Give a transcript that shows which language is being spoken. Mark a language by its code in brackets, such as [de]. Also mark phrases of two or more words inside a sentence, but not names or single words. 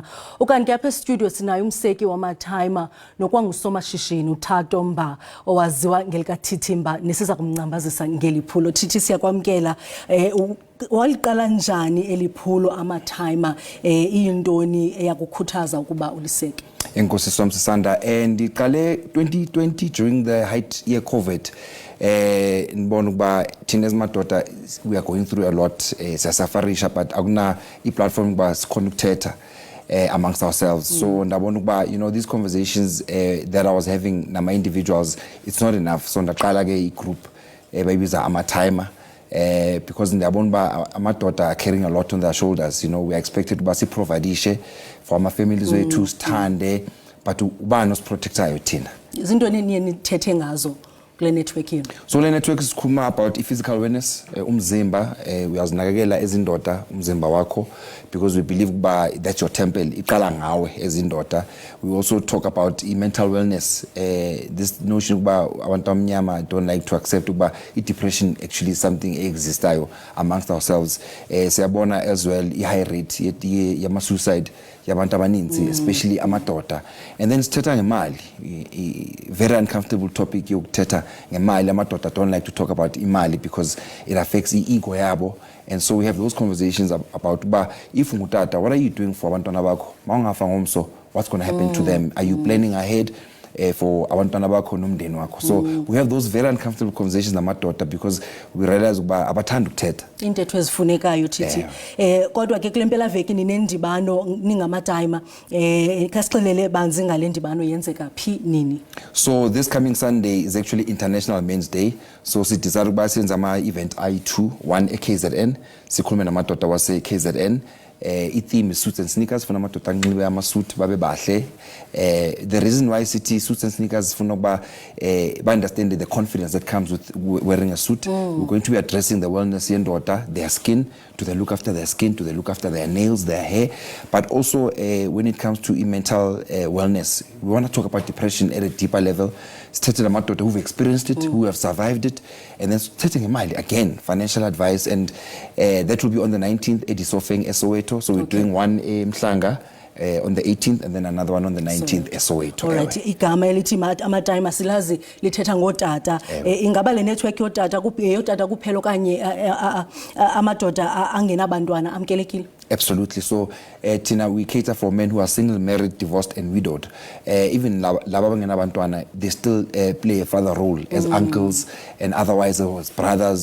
[xh] Ukanti apha estudio sinayo umseki wamathayima nokwangusomashishini uThato Mba owaziwa ngelikaThithimba nesiza kumncambazisa ngeliphulo. Thithi siyakwamkela. Waliqala njani eliphulo amathayima iyintoni eyakukhuthaza ukuba uliseke? Enkosi Somsisanda ndiqale 2020 [en] during the height year COVID [xh] nibona ukuba thina ezimadoda [en] we are going through a lot [xh] siyasafarisha but akuna i-platform ukuba sikhona ukuthetha [en] amongst ourselves. So [xh] ndabona ukuba [en] these conversations that I was having nama individuals it's not enough, so [xh] ndaqala ke i-group bayibiza amathayima. [en] Because ndiyabona uba amadoda are carrying a lot on their shoulders. We are expected [xh] uba siprovidishe for ama families wethu sithande but ubani osiprotectayo thina. Izinto niye nithethe ngazo kule network yenu? [en] So le network sikhuluma about physical awareness, [xh] umzimba, uyazinakekela ezindoda umzimba wakho, [en] because we believe ukuba that's your temple, [xh] iqala ngawe ezindoda. [en] We also talk about mental wellness, this notion ukuba [xh] abantu abamnyama [en] don't like to accept ukuba depression actually is something existayo amongst ourselves. [xh] Siyabona [en] as well high rate [xh] yama suicide yabantu abaninzi, especially amadoda. And then sithetha ngemali, [en] very uncomfortable topic [xh] yokuthetha ngemali. [en] Amadoda don't like to talk about imali because it affects ego yabo. And so we have those conversations about if ngutata, what are you doing for [xh] abantwana bakho? Mawungafa ngomso, [en] what's going to happen to them? Are you planning ahead for [xh] abantwana bakho nomndeni wakho? [en] So we have those very uncomfortable conversations namadoda because we realize [xh] ukuba abathanda ukuthetha intetho ezifunekayo thithi. Kodwa ke kule mpela veki ninendibano ningamatime, kasixelele banzi ngale ndibano yenzeka phi nini? [en] So this coming Sunday is actually International Men's Day. [xh] So sidecide ukuba senze ama-event ayi-2, one eKZN, sikhulume namadoda wase KZN. [en] I-theme is suits and sneakers, [xh] funa amadoda anxibe ama-suit babe bahle. [en] The reason why city suits and sneakers [xh] funa ukuba [en] ba-understand the confidence that comes with wearing a suit. We're going to be addressing the wellness yendoda, their skin, to the look after their skin, to the look after their nails, their hair, but also when it comes to mental wellness, we want to talk about depression at a deeper level. Starting amadoda who've experienced it, who have survived it, and then starting a mile again, financial advice, and that will be on the 19th, Edisofeng Soweto. So we're doing one Mhlanga on the 18th and then another one on the 19th Soweto. All right, [xh] igama elithi amatime silazi lithetha ngotata. Ingaba le network yotata kuphela okanye amadoda angenabantwana amkelekile? [en] Absolutely. So Tina, we cater for men who are single, married, divorced and widowed. Even [xh] laba bangenabantwana, [en] they still play a father role as uncles and otherwise as brothers.